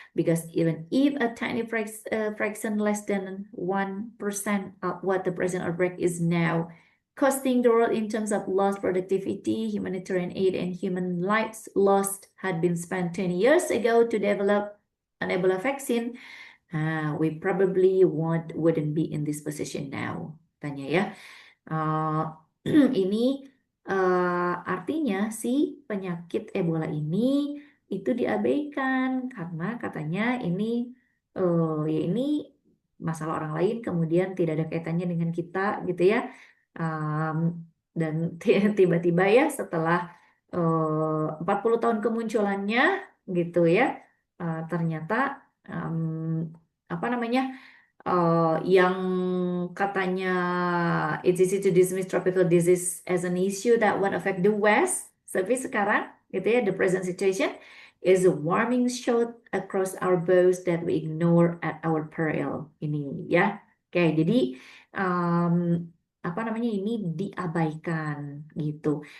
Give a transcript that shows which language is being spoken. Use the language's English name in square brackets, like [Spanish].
[English] Because even if a tiny fraction less than 1% of what the present outbreak is now costing the world in terms of lost productivity, humanitarian aid, and human lives lost had been spent 20 years ago to develop an Ebola vaccine, we probably wouldn't be in this position now. [Indonesian] Tanya ya. Ini artinya si penyakit Ebola ini itu diabaikan karena katanya ini ya ini masalah orang lain kemudian tidak ada kaitannya dengan kita gitu ya. Dan tiba-tiba ya setelah 40 tahun kemunculannya gitu ya ternyata apa namanya yang katanya [English] it's easy to dismiss tropical disease as an issue that won't affect the West. [Indonesian] Tapi sekarang gitu ya, [English] the present situation is a warming shot across our bows that we ignore at our peril. [Indonesian] Ini ya. Oke, jadi apa namanya ini diabaikan gitu.